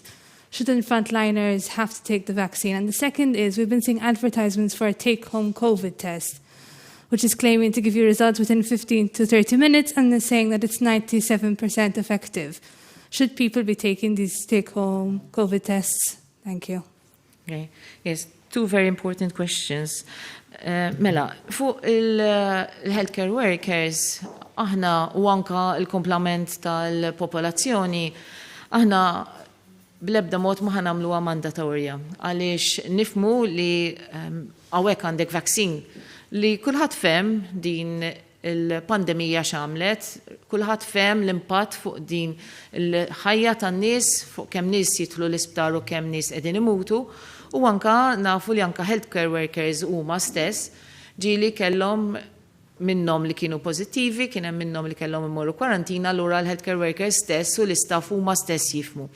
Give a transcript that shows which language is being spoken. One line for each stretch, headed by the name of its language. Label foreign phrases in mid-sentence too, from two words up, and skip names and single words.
English: Shouldn't frontliners have to take the vaccine? And the second is, we've been seeing advertisements for a take-home COVID test, which is claiming to give you results within 15 to 30 minutes, and they're saying that it's 97% effective. Should people be taking these take-home COVID tests? Thank you. Okay. Yes, two very important questions.
Maltese: Mela, fuq il-
English: healthcare workers,
Maltese: aħna u anka il-komplement tal-popolazzjoni, aħna bl-ebda mod ma ħanamluha mandatorja, għaliex nifmu li hawnhekk għandek vaksin li kulħadd fehm din il-pandemija x'għamlet, kulħadd fehm l-impatt fuq din il-ħajja tan-nies, fuq kemm nies jidħlu l-isptar u kemm nies qegħdin imutu, u anka nafu li anka
English: healthcare workers
Maltese: huma stess ġieli kellhom minnhom li kienu pożittivi, kien hemm minnhom li kellhom imorru kwarantina, allura l-
English: healthcare workers
Maltese: stess u l-istaff huma stess jifhmu.